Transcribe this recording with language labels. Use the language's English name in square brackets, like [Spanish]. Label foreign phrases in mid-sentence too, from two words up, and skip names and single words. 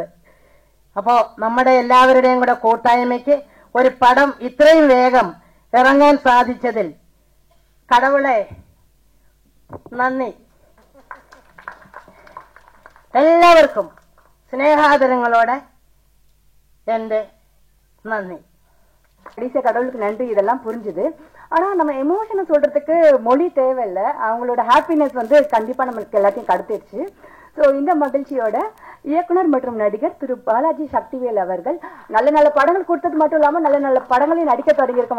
[Malayalam] അപ്പോ നമ്മുടെ എല്ലാവരുടെയും കൂടെ കൂട്ടായ്മയ്ക്ക് ഒരു പടം ഇത്രയും വേഗം ഇറങ്ങാൻ സാധിച്ചതിൽ കടവുളെ നന്ദി. എല്ലാവർക്കും സ്നേഹാദരങ്ങളോടെ എന്റെ നന്ദി. [Tamil] கடைசியா கடவுளுக்கு நன்றி இதெல்லாம் புரிஞ்சுது. ஆனா நம்ம எமோஷனை சொல்றதுக்கு மொழி தேவையில்லை. அவங்களோட ஹாப்பினஸ் வந்து கண்டிப்பா நம்மளுக்கு எல்லாத்தையும் கடத்திடுச்சு. ஸோ இந்த மகிழ்ச்சியோட இயக்குனர் மற்றும் நடிகர் திரு பாலாஜி சக்திவேல் அவர்கள் நல்ல நல்ல படங்கள் கொடுத்தது மட்டும் இல்லாம நல்ல நல்ல படங்களையும் நடிக்க தொடங்கியிருக்கும்.